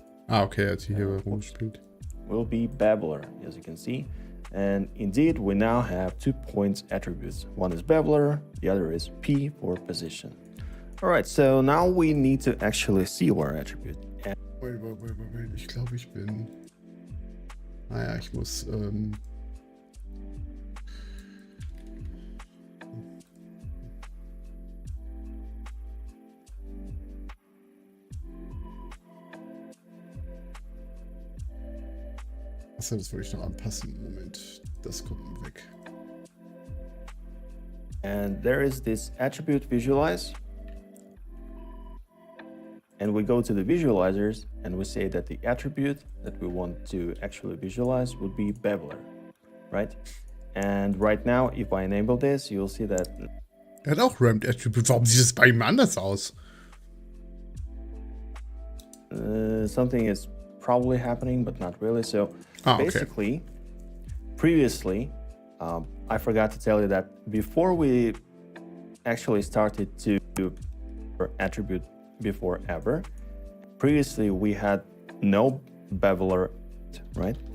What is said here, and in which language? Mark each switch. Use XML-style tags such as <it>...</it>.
<de>Okay, als hier rumspielt.</de> <en>Will be beveler, as you can see. And indeed, we now have 2 points attributes. One is beveler, the other is P for position. All right, so now we need to actually see our attribute.</en> <de>Wait. Ich glaube, ich bin. Naja, ich muss. Achso, das wollte ich noch anpassen. Moment, das kommt weg.</de> <en>And there is this attribute visualize. and we go to the visualizers and we say that the attribute that we want to actually visualize would be beveler, right? And right now, if I enable this, you'll see that...</en> <de>Hat auch Ramped Attribute. Warum sieht es bei ihm anders aus?</de> <en>Something is probably happening, but not really. So basically, previously, I forgot to tell you that before we actually started to do attribute before ever, previously we had no beveler, right?</en>